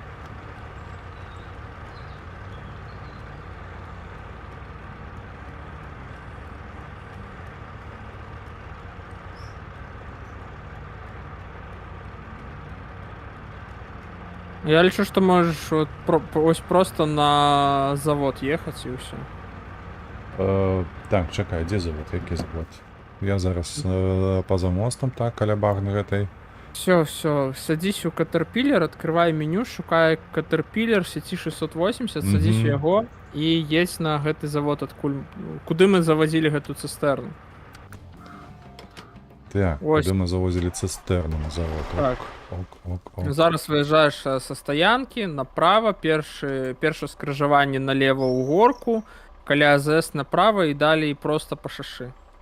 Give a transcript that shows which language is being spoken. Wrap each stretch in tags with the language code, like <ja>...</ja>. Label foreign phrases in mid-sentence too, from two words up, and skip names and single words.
<be>Я лічу, што можаш вот ось просто на завод ехаць і ўсё. Так, чакай, дзе завод? Які завод? Я зараз па-за мостам, так, каля багны гэтай.</be> <ru>Все, садись у Caterpillar, открывай меню,</ru> <be>шукай Caterpillar сеці 680, садись у яго і едзь на гэты завод, адкуль куды мы завозілі гэту цыстэрну. Так, Ось. куды мы завозілі цыстэрну на завод. Так. Ок. Зараз выязджаеш са стаянкі направа, першае скрыжаванне налево ў горку, каля АЗС направа і далей проста па шашы.</be>